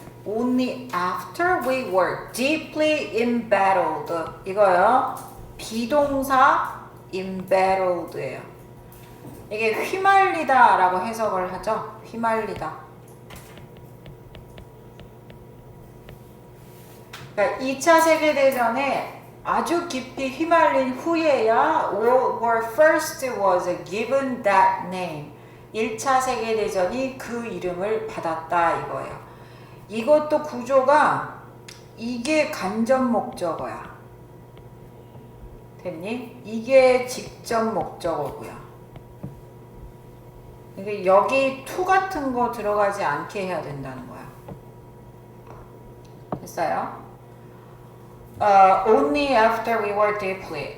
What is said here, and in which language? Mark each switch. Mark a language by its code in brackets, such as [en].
[en] Only after we were deeply embattled. [ko] 이거요. 비동사 embattled예요. 이게 휘말리다라고 해석을 하죠. 휘말리다. 그러니까 2차 세계대전에 아주 깊이 휘말린 후에야 [en] World War First was given that name. [ko] 1차 세계대전이 그 이름을 받았다 이거예요. 이것도 구조가 이게 간접 목적어야. 됐니? 이게 직접 목적어고요. 그러니까 여기 to 같은 거 들어가지 않게 해야 된다는 거야. 됐어요? [en] Only after we were deeply.